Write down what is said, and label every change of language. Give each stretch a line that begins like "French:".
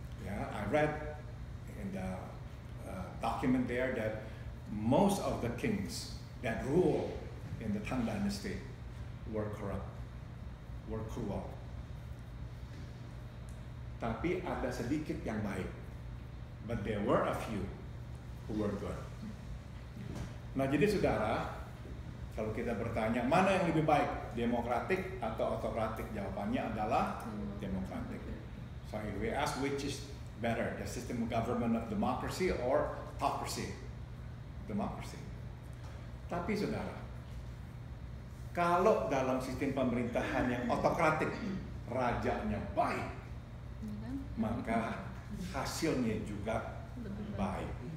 English: I read in the document there that most of the kings that rule in the Tang Dynasty were corrupt, were cruel.
Indonesian: Tapi ada sedikit yang baik,
English: but there were a few who were good.
Indonesian: Nah, jadi saudara, kalau kita bertanya mana yang lebih baik, demokratik atau autokratik, jawabannya adalah demokratik.
English: So if we ask which is better, the system of government of democracy or autocracy? Democracy.
Indonesian: Tapi saudara, kalau dalam sistem pemerintahan yang autokratik, rajanya baik, maka hasilnya juga baik.